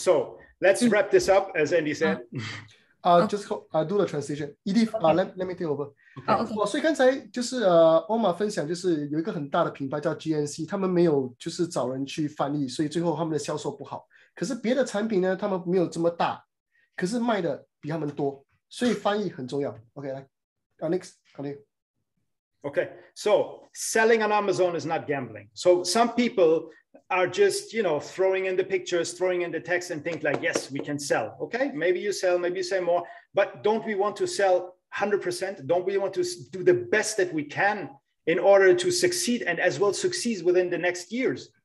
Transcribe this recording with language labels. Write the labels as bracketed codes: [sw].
[en] So let's wrap this up, as Andy said. Just do the transition. Edith, let me take over. Okay. [zh] 所以刚才就是Omar 分享，就是有一个很大的品牌叫 GNC， 他们没有就是找人去翻译，所以最后他们的销售不好。可是别的产品呢，他们没有这么大，可是卖的比他们多，所以翻译很重要。 [en] OK， [zh] 来， [en] next， continue. Okay, so selling on Amazon is not gambling. So some people are just, throwing in the pictures, throwing in the text and think like, yes, we can sell. Okay, maybe you sell, maybe you sell more, but don't we want to sell 100%? Don't we want to do the best that we can in order to succeed and as well succeed within the next years?